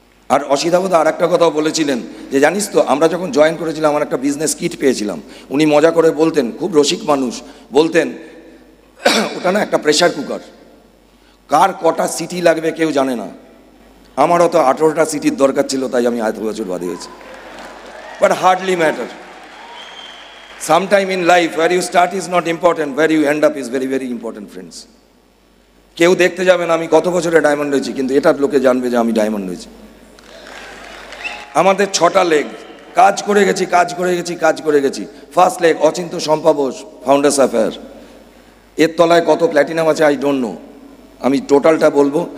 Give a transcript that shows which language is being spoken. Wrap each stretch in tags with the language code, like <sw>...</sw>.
<bn>আর অসিতাবদা আর একটা কথাও বলেছিলেন যে, জানিস তো, আমরা যখন জয়েন করেছিলাম আমার একটা বিজনেস কিট পেয়েছিলাম। উনি মজা করে বলতেন, খুব রসিক মানুষ, বলতেন ওটা না একটা প্রেশার কুকার, কার কটা সিটি লাগবে কেউ জানে না। আমারও তো 18টা সিটির দরকার ছিল, তাই আমি এত বছর বাদে হয়েছি।</bn> <en>But hardly matter. Sometime in life, where you start is not important, where you end up is very, very important, friends.</en> <bn>কেউ দেখতে যাবে না আমি কত বছরে ডায়মন্ড হয়েছি, কিন্তু এটার লোকে জানবে যে আমি ডায়মন্ড হয়েছি। আমাদের 6টা লেগ, কাজ করে গেছি, কাজ করে গেছি, কাজ করে গেছি। First leg Achinta Shampa Bose, founders affair. এর তলায় কত প্ল্যাটিনাম আছে</bn> <en>I don't know,</en> <bn>আমি টোটালটা বলবো।</bn>